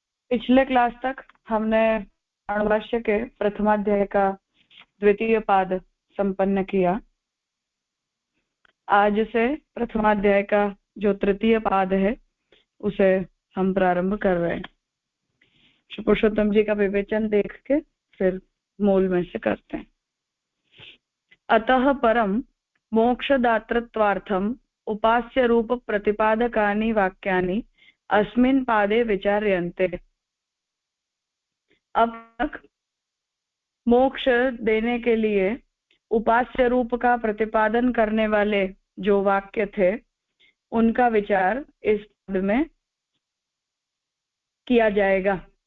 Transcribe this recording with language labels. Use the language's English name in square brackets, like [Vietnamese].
[Hindi] पिछले क्लास तक हमने अणुभाष्य के प्रथमाध्याय का द्वितीय पाद संपन्न किया। आज से प्रथमाध्याय का जो तृतीय पाद है उसे हम प्रारंभ कर रहे हैं। पुरुषोत्तम जी का विवेचन देख के फिर मूल में से करते हैं। [Sanskrit] अतः परम मोक्षदातृत्वार्थम उपास्य रूप प्रतिपादकानि वाक्यानि अस्मिन् पादे विचार्यन्ते। [Hindi] अब तक मोक्ष देने के लिए उपास्य रूप का प्रतिपादन करने वाले जो वाक्य थे उनका विचार इस पद में किया जाएगा।